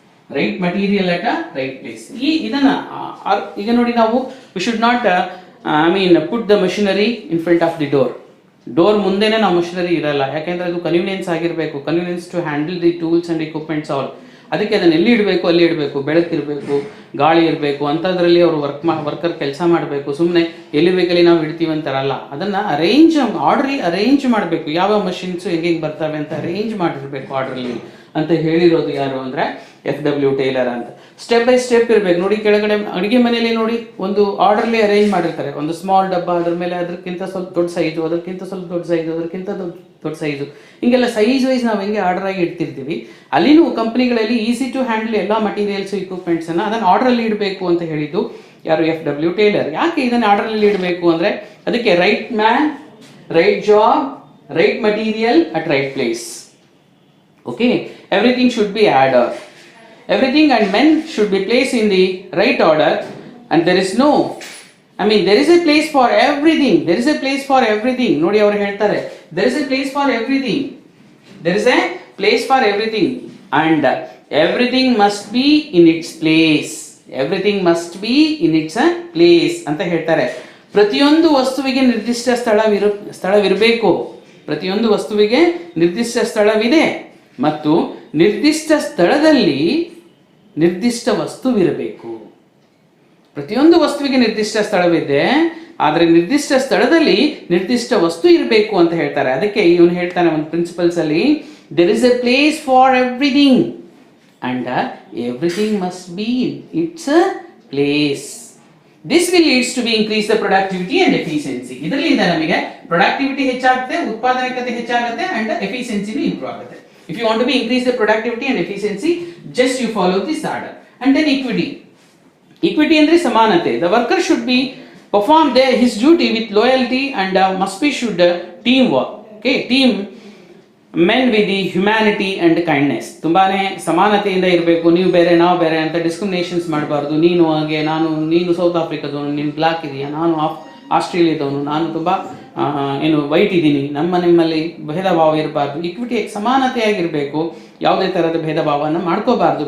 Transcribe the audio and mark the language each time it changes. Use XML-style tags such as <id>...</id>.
<en>Right material at a right place.</en> <kn>ಇದನ್ನ ಈಗ ನೋಡಿ, ನಾವು</kn> <en>we should not put the machinery in front of the</en> <kn>door ಮುಂದೆನೇ ನಾವು ಮಷಿನರಿ ಇರಲ್ಲ, ಯಾಕೆಂದ್ರೆ ಅದು ಕನ್ವೀನಿಯನ್ಸ್ ಆಗಿರಬೇಕು,</kn> <en>Convenience to handle the tools and equipments all.</en> <kn>ಅದಕ್ಕೆ ಅದನ್ನು ಎಲ್ಲಿ ಇಡಬೇಕು ಅಲ್ಲಿ ಇಡಬೇಕು, ಬೆಳಕಿರಬೇಕು, ಗಾಳಿ ಇರಬೇಕು, ಅಂಥದ್ರಲ್ಲಿ ಅವರು ವರ್ಕರ್ ಕೆಲಸ ಮಾಡಬೇಕು. ಸುಮ್ಮನೆ ಎಲ್ಲಿ ಬೇಕಲ್ಲಿ ನಾವು ಇಡ್ತೀವಿ ಅಂತಾರಲ್ಲ, ಅದನ್ನು ಅರೇಂಜ್ ಮಾಡಬೇಕು. ಯಾವ ಮಷಿನ್ಸು ಹೆಂಗೆ ಬರ್ತವೆ ಅಂತ ಅರೇಂಜ್ ಮಾಡಿರಬೇಕು ಆರ್ಡ್ರಲ್ಲಿ ಅಂತ ಹೇಳಿರೋದು ಯಾರು ಅಂದರೆ FW ಟೇಲರ್ ಅಂತ.</kn> <en>step by step</en> <kn>ಇರಬೇಕು. ನೋಡಿ, ಕೆಳಗಡೆ ಅಡುಗೆ ಮನೆಯಲ್ಲಿ ನೋಡಿ, ಒಂದು ಆರ್ಡರ್ಲಿ ಅರೇಂಜ್ ಮಾಡಿರ್ತಾರೆ. ಒಂದು ಸ್ಮಾಲ್ ಡಬ್ಬ, ಅದ್ರ ಮೇಲೆ ಅದಕ್ಕಿಂತ ಸ್ವಲ್ಪ ದೊಡ್ಡ ಸೈಜು, ಅದಕ್ಕಿಂತ ಸ್ವಲ್ಪ ದೊಡ್ಡ ಸೈಜು, ಅದಕ್ಕಿಂತ ದೊಡ್ಡ ಸೈಜು, ಹಿಂಗೆಲ್ಲ ಸೈಜ್ ವೈಸ್ ನಾವು ಹೆಂಗೆ ಆರ್ಡರ್ ಆಗಿ ಇಡ್ತಿರ್ತೀವಿ, ಅಲ್ಲಿನೂ ಕಂಪ್ನಿಗಳಲ್ಲಿ</kn> <en>easy to handle</en> <kn>ಎಲ್ಲ ಮಟೀರಿಯಲ್ಸು, ಇಕ್ವಿಪ್ಮೆಂಟ್ಸನ್ನು ಅದನ್ನು ಆರ್ಡ್ರಲ್ಲಿ ಇಡಬೇಕು ಅಂತ ಹೇಳಿದ್ದು ಯಾರು? FW Taylor. ಯಾಕೆ ಇದನ್ನು ಆರ್ಡ್ರಲ್ಲಿ ಇಡಬೇಕು ಅಂದರೆ, ಅದಕ್ಕೆ</kn> <en>Right man, right job, right material at right place. Okay, everything should be order. Everything and men should be placed in the right order, and there is no, there is a place for everything. There is a place for everything.</en> <kn>ನೋಡಿ, ಅವರು ಹೇಳ್ತಾರೆ,</kn> <en>there is a place for everything. There is a place for everything, and everything must be in its place. Everything must be in its place</en> <kn>ಅಂತ ಹೇಳ್ತಾರೆ. ಪ್ರತಿಯೊಂದು ವಸ್ತುವಿಗೆ ನಿರ್ದಿಷ್ಟ ಸ್ಥಳವಿರಬೇಕು. ಪ್ರತಿಯೊಂದು ವಸ್ತುವಿಗೆ ನಿರ್ದಿಷ್ಟ ಸ್ಥಳವಿದೆ ಮತ್ತು ನಿರ್ದಿಷ್ಟ ಸ್ಥಳದಲ್ಲಿ ನಿರ್ದಿಷ್ಟ ವಸ್ತುವಿರಬೇಕು. ಪ್ರತಿಯೊಂದು ವಸ್ತುವಿಗೆ ನಿರ್ದಿಷ್ಟ ಸ್ಥಳವಿದೆ, ಆದರೆ ನಿರ್ದಿಷ್ಟ ಸ್ಥಳದಲ್ಲಿ ನಿರ್ದಿಷ್ಟ ವಸ್ತು ಇರಬೇಕು ಅಂತ ಹೇಳ್ತಾರೆ. ಅದಕ್ಕೆ ಇವನು ಹೇಳ್ತಾನೆ ಒಂದು ಪ್ರಿನ್ಸಿಪಲ್ಸ್ ಅಲ್ಲಿ,</kn> <en>There is a place for everything and everything must be in its place. This will leads to be increase the productivity and efficiency.</en> <kn>ಇದರಿಂದ ನಮಗೆ ಪ್ರೊಡಕ್ಟಿವಿಟಿ ಹೆಚ್ಚಾಗುತ್ತೆ, ಉತ್ಪಾದಕತೆ ಹೆಚ್ಚಾಗುತ್ತೆ ಅಂಡ್ ಎಫಿಷಿಯನ್ಸಿನೂ ಇಂಪ್ರೂವ್ ಆಗುತ್ತೆ.</kn> <en>If you want to be increase the productivity and efficiency, just you follow this order. And then equity. Equity</en> <kn>andre samanate.</kn> <en>The worker should be perform his duty with loyalty and must be should teamwork. Okay, team men with the humanity and kindness.</en> <kn>ತುಂಬಾನೇ ಸಮಾನತೆಯಿಂದ ಇರಬೇಕು. ನೀವು ಬೇರೆ ನಾವು ಬೇರೆ ಅಂತ discriminations ಮಾಡಬಾರ್ದು. ನೀನು south ಆಫ್ರಿಕಾದವನು, ನೀನು ಬ್ಲಾಕ್ ಇದೆಯಾ, ನಾನು ಆಸ್ಟ್ರೇಲಿಯಾದವನು, ನಾನು ತುಂಬ ವೈಟ್ ಇದ್ದೀನಿ, ನಿಮ್ಮಲ್ಲಿ ಭೇದ ಭಾವ ಇರಬಾರ್ದು. ಇಕ್ವಿಟಿ ಸಮಾನತೆಯಾಗಿರಬೇಕು, ಯಾವುದೇ ಥರದ ಭೇದ ಭಾವವನ್ನು ಮಾಡ್ಕೋಬಾರ್ದು.</kn>